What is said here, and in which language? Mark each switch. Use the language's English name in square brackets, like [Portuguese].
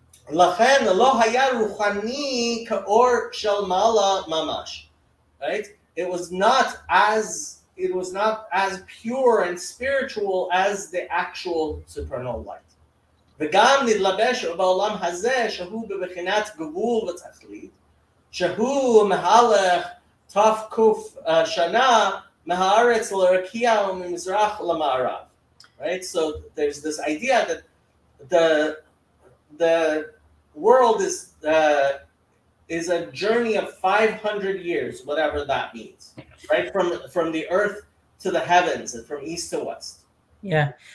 [Hebrew] Lachen lo haya ruchani kaor shel mala mamash, right? [English] It was not as pure and spiritual as the actual supernal light. [Hebrew] וגם נתלבש בעולם הזה שהוא בבחינת גבול ותכלית, שהוא מהלך תקוף שנה מהארץ לרקיע וממזרח למערב. [English] Right? So there's this idea that the world is a journey of 500 years, whatever that means, right? From the earth to the heavens and from east to west. Yeah.